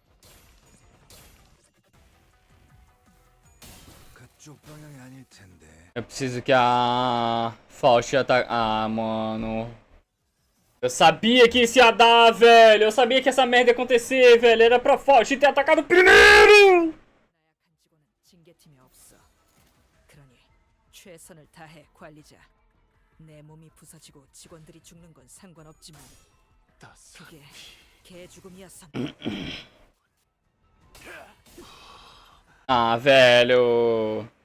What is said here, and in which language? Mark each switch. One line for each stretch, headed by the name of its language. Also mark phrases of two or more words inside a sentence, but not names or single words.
Korean: 그쪽 방향이 아닐 텐데.
Portuguese: Eu preciso que a Faust ataque. Ah, mano. Eu sabia que isso ia dar, velho. Eu sabia que essa merda ia acontecer, velho. Era pra Faust ter atacado primeiro.
Korean: 나약한 직원은 징계팀에 없어. 그러니 최선을 다해 관리자. 내 몸이 부서지고 직원들이 죽는 건 상관없지만 그게 개 죽음이었어.
Portuguese: Ah, velho.